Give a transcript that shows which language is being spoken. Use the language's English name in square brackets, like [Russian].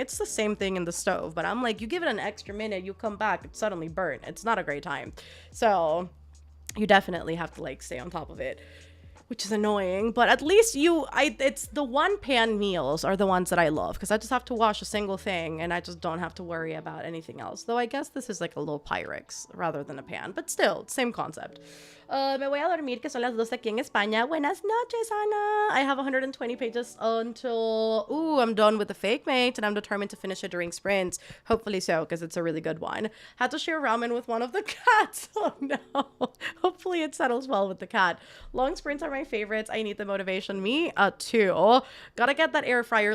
[English] It's the same thing in the stove, but I'm like, you give it an extra minute, you come back, it's suddenly burnt. It's not a great time. So you definitely have to like stay on top of it. which is annoying, but at least it's the one pan meals are the ones that I love, because I just have to wash a single thing and I just don't have to worry about anything else. Though I guess this is like a little Pyrex rather than a pan, but still, same concept. [Spanish] Me voy a dormir, que son las 12 aquí en España. Buenas noches, Ana. [English] I have 120 pages until, I'm done with the fake mate, and I'm determined to finish it during sprints. Hopefully so, because it's a really good one. Had to share ramen with one of the cats. Oh no. Hopefully it settles well with the cat. Long sprints are my favorites. I need the motivation. Me too. Gotta get that air fryer.